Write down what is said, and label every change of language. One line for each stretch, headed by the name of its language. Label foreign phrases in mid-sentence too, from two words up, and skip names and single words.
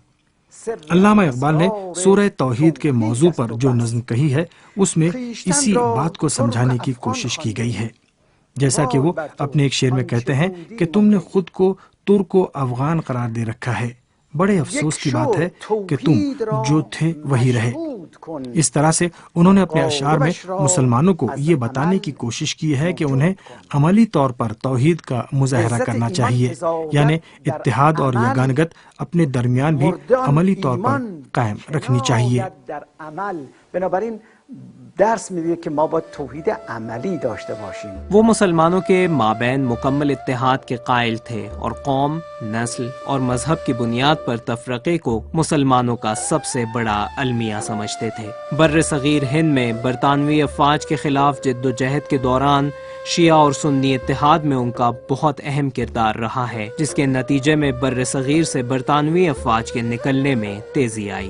Urdu: علامہ اقبال نے سورہ توحید کے موضوع پر جو نظم کہی ہے اس میں اسی بات کو سمجھانے کی کوشش کی گئی ہے، جیسا کہ وہ اپنے ایک شعر میں کہتے ہیں کہ تم نے خود کو ترک و افغان قرار دے رکھا ہے، بڑے افسوس کی بات ہے کہ تم جو تھے وہی رہے۔ اس طرح سے انہوں نے اپنے اشعار میں مسلمانوں کو یہ بتانے کی کوشش کی ہے کہ انہیں عملی طور پر توحید کا مظاہرہ کرنا چاہیے، یعنی اتحاد اور یگانگت اپنے درمیان بھی عملی طور پر قائم رکھنی چاہیے۔
Persian: بنابراین درس میده که ما باید توحید عملی داشته باشیم۔
Urdu: وہ مسلمانوں کے مابین مکمل اتحاد کے قائل تھے اور قوم، نسل اور مذہب کی بنیاد پر تفرقے کو مسلمانوں کا سب سے بڑا المیہ سمجھتے تھے۔ بر صغیر ہند میں برطانوی افواج کے خلاف جد و جہد کے دوران شیعہ اور سنی اتحاد میں ان کا بہت اہم کردار رہا ہے، جس کے نتیجے میں بر صغیر سے برطانوی افواج کے نکلنے میں تیزی آئی۔